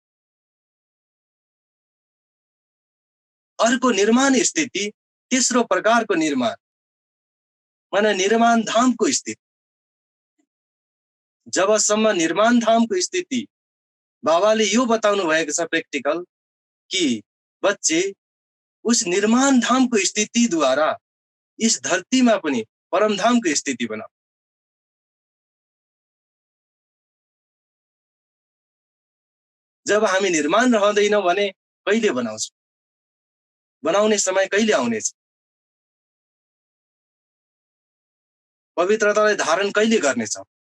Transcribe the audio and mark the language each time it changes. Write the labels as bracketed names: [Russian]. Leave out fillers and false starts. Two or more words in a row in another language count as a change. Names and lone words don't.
[Nepali] अर्को निर्माण स्थिति, तेस्रो प्रकारको निर्माण माने निर्माण धामको स्थिति। जबसम्म निर्माण धामको स्थिति बाबाले यो बताउनु भएको छ प्र्याक्टिकल [Hindi] कि बच्चे उस [Nepali] निर्माण धामको स्थिति द्वारा इस धरतीमा पनि परम धामको स्थिति बनाऊ। जब हामी निर्माण रहँदैनौं भने कहिले बनाउँछौं? बनाउने समय कहिले आउनेछ? पवित्रतालाई धारण कहिले गर्नेछौं?